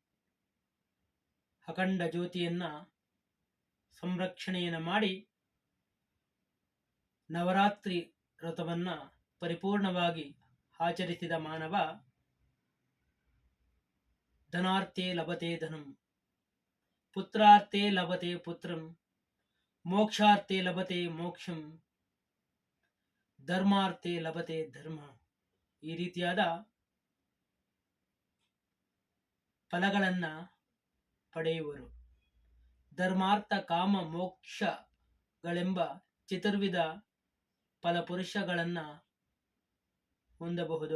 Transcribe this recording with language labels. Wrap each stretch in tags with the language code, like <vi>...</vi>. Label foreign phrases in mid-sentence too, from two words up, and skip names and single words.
<kn>ಅಖಂಡ ಜ್ಯೋತಿಯನ್ನ ಸಂರಕ್ಷಣೆಯನ್ನು ಮಾಡಿ ನವರಾತ್ರಿ ವ್ರತವನ್ನ ಪರಿಪೂರ್ಣವಾಗಿ ಆಚರಿಸಿದ ಮಾನವ</kn> <sa>ಧನಾರ್ಥೇ ಲಭತೆ ಧನಂ, ಪುತ್ರಾರ್ಥೇ ಲಭತೆ ಪುತ್ರಂ, ಮೋಕ್ಷಾರ್ಥೇ ಲಭತೆ ಮೋಕ್ಷಂ, ಧರ್ಮಾರ್ಥೇ ಲಭತೆ ಧರ್ಮ.</sa> <kn>ಈ ರೀತಿಯಾದ ಫಲಗಳನ್ನ ಪಡೆಯುವರು. ಧರ್ಮಾರ್ಥ ಕಾಮ ಮೋಕ್ಷಗಳೆಂಬ ಚತುರ್ವಿಧ ಫಲಪುರುಷಗಳನ್ನ ಹೊಂದಬಹುದು.</kn>